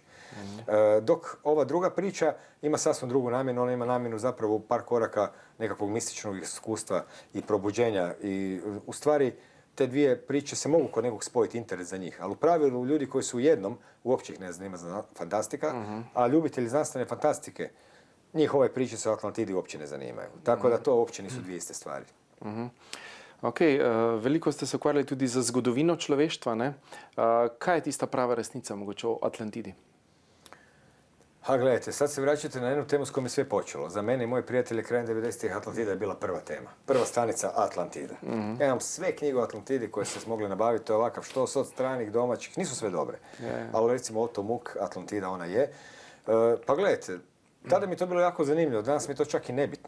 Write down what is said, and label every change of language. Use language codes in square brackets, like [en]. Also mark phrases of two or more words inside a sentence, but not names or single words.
[hr] Dok ova druga priča ima sasvim drugu namjenu, ona ima namjenu zapravo u par koraka nekakvog mističnog iskustva i probuđenja. I u stvari te dvije priče se mogu kod nekog spojiti interes za njih. Ali u pravilu ljudi koji su u jednom, uopće ih ne zanima fantastika, a ljubitelji znanstvene fantastike, njih ove priče sa Atlantidi uopće ne zanimaju. Tako da to uopće nisu dvije iste stvari. Ok, [sl] veliko ste se ukvarjali tudi za zgodovino človeštva, ne? Kaj je tista prava resnica mogoče o Atlantidi? [hr] Gledajte, sad se vraćate na jednu temu s kojom je sve počelo. Za mene i moje prijatelje krajem 90-ih Atlantida je bila prva tema. Prva stanica Atlantida. Ja imam sve knjige o Atlantidi koje ste mogli nabaviti, to je ovakav štos od stranih, domaćih, nisu sve dobre. Ali recimo Otto Muck, Atlantida, ona je. Pa gledajte, tada mi je to bilo jako zanimljivo, danas mi je to čak i nebitno.